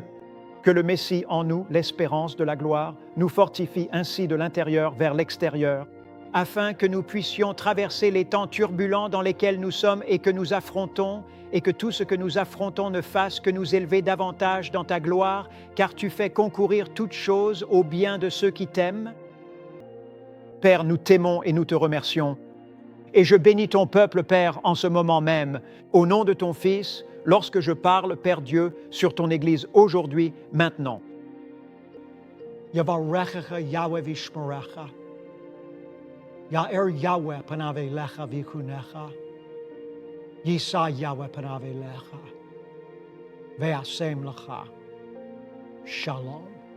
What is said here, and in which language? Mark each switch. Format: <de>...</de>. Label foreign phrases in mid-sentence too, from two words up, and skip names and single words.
<fr>Que le Messie en nous, l'espérance de la gloire, nous fortifie ainsi de l'intérieur vers l'extérieur, afin que nous puissions traverser les temps turbulents dans lesquels nous sommes et que nous affrontons, et que tout ce que nous affrontons ne fasse que nous élever davantage dans ta gloire, car tu fais concourir toutes choses au bien de ceux qui t'aiment. Père, nous t'aimons et nous te remercions. Et je bénis ton peuple, Père, en ce moment même, au nom de ton Fils, lorsque je parle, Père Dieu, sur ton Église aujourd'hui, maintenant.</fr> <he>יברכך יהוה וישמרך. יאר יהוה פניו אליך ויחנך. ישא יהוה פניו אליך. וישם לך שלום.</he>